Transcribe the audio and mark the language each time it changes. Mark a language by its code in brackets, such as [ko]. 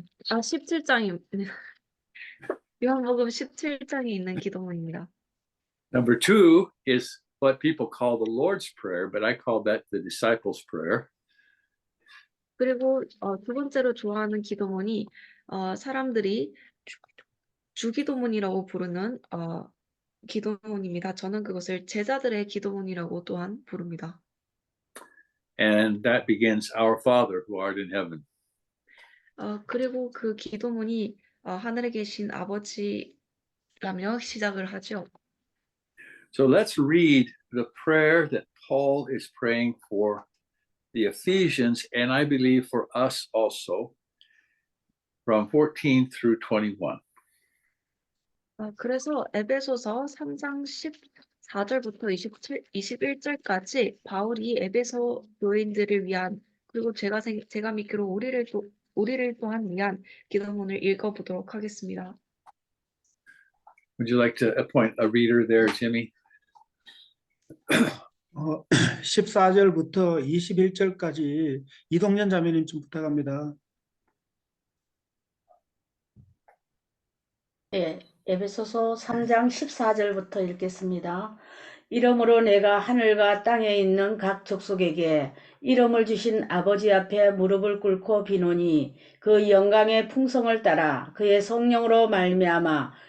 [ko] 17장이 요한복음 17장에 있는 기도문입니다. [en] Number 2 is what people call the Lord's Prayer, but I call that the disciples' prayer. [ko] 그리고 두 번째로 좋아하는 기도문이 사람들이 주기도문이라고 부르는 기도문입니다. 저는 그것을 제자들의 기도문이라고 또한 부릅니다. [en] And that begins, Our Father who art in heaven. [ko] 그리고 그 기도문이 하늘에 계신 아버지라며 시작을 하죠. [en] So let's read the prayer that Paul is praying for the Ephesians, and I believe for us also, from 14 through 21. [ko] 그래서 에베소서 3장 14절부터 21절까지 바울이 에베소 교인들을 위한 그리고 제가 믿기로 우리를 또한 위한 기도문을 읽어보도록 하겠습니다. [en] Would you like to appoint a reader there, Jimmy? [ko] 14절부터 21절까지 이동현 자매님 좀 부탁합니다. 예, 에베소서 3장 14절부터 읽겠습니다. 이러므로 내가 하늘과 땅에 있는 각 족속에게 이름을 주신 아버지 앞에 무릎을 꿇고 비노니 그 영광의 풍성을 따라 그의 성령으로 말미암아